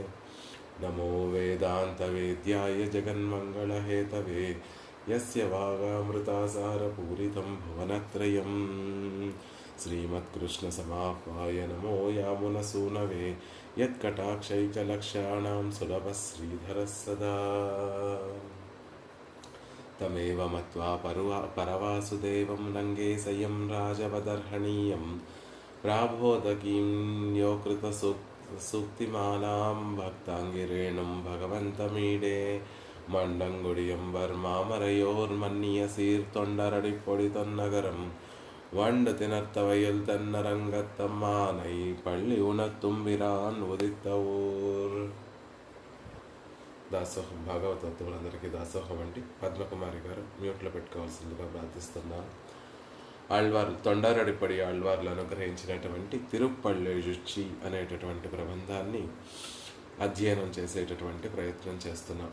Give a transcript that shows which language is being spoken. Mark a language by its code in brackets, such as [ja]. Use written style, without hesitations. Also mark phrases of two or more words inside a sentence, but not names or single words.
[sa] नमो वेदान्तवेद्याय जगन्मङ्गलहेतवे यस्य वागामृतासारपूरितं भुवनत्रयं श्रीमत्कृष्णसमाह्वाय नमो यामुनसूनवे यत्कटाक्षैकलक्ष्याणां सुलभः श्रीधरः सदा। तमेव मत्वा परवासुदेवं रङ्गेशयं राजवदर्हणीयं प्राबोधकीं यो कृतसूक्तिमालां भक्ताङ्गिरेणुं भगवन्तमीडे [ta] மண்டங்குடியம்பர் மாமரையோர் மன்னிய சீர்தொண்டரடிப்பொடி தொன்னகரம் வண்டு திணர்த்தவையில் தென்னரங்கத்தம்மானை பள்ளி உணர்த்தும்பிரான் உதித்த ஊர். [te] దాసోహం భాగవతత్తులందరికీ దాసోహం అండి. పద్మకుమారి గారు మ్యూట్లో పెట్టుకోవాల్సిందిగా ప్రార్థిస్తున్నాను. ఆళ్వార్ తొండారడిపడి ఆళ్వార్లు అనుగ్రహించినటువంటి తిరుప్పళ్ళెజుచ్చి అనేటటువంటి ప్రబంధాన్ని అధ్యయనం చేసేటటువంటి ప్రయత్నం చేస్తున్నాం.